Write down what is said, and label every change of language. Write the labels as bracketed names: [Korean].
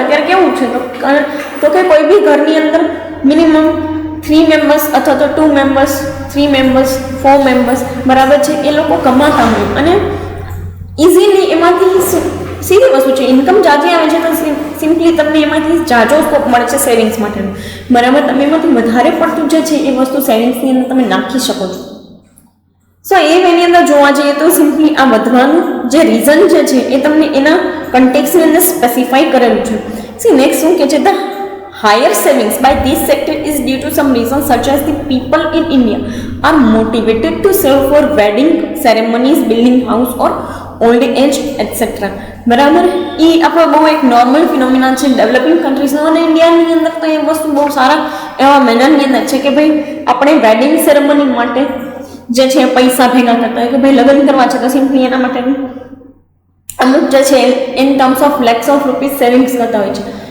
[Gujarati] અત્યારે કેવું છે તો કે કોઈ બી ઘરની અંદર મિનિમમ 3 મેમ્બર્સ અથવા તો 2 મેમ્બર્સ, 3 મેમ્બર્સ, 4 મેમ્બર્સ બરાબર છે એ લોકો કમાતા હોય અને ઇઝીલી એમાંથી સીધી વસ્તુ છે, ઇન્કમ જાજી આવે છે તો સિમ્પલી તમને એમાંથી જાજો સ્કોપ મળે છે સેવિંગ્સ માટેનો. બરાબર. તમે એમાંથી વધારે પડતું જે છે એ વસ્તુ સેવિંગ્સની અંદર તમે નાખી શકો છો. સો એ વેની અંદર જોવા જઈએ તો સિમ્પલી આ વધવાનું જે રીઝન જે છે એ તમને એના કન્ટેક્સની અંદર સ્પેસિફાઈ કરેલું છે. સી નેક્સ્ટ શું કે છે, [English] The higher savings by this sector is due to some reasons such as the people in India are motivated to save for wedding ceremonies, building house or old age etc. [Gujarati] બરાબર. એ આપણો બહુ એક normal phenomena છે developing કન્ટ્રીઝનો અને ઇન્ડિયાની અંદર તો એ વસ્તુ બહુ સારા એવા મેનરની અંદર છે કે ભાઈ આપણે વેડિંગ સેરેમની માટે જે છે પૈસા ભેગા કરતા હોય કે ભાઈ લગ્ન કરવા છે તો સિમ્પલી એના માટે અમુક જે છે [English] in terms of lakhs of rupees [Gujarati] savings કરતા હોય છે.